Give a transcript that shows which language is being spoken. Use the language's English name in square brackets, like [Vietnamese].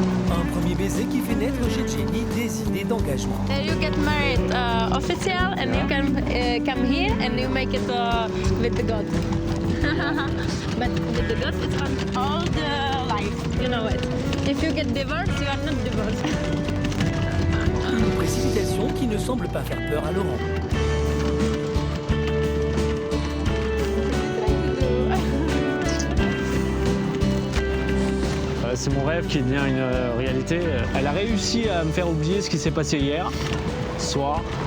[French] Un premier baiser qui fait naître chez Jenny des idées d'engagement. [English] Then you get married official, and you can come here and you make it with the God. But with the God, it's on all the life, you know it. If you get divorced, you are not divorced. [French] Une précipitation qui ne semble pas faire peur à Laurent. C'est mon rêve qui devient une réalité. Elle a réussi à me faire oublier ce qui s'est passé hier soir.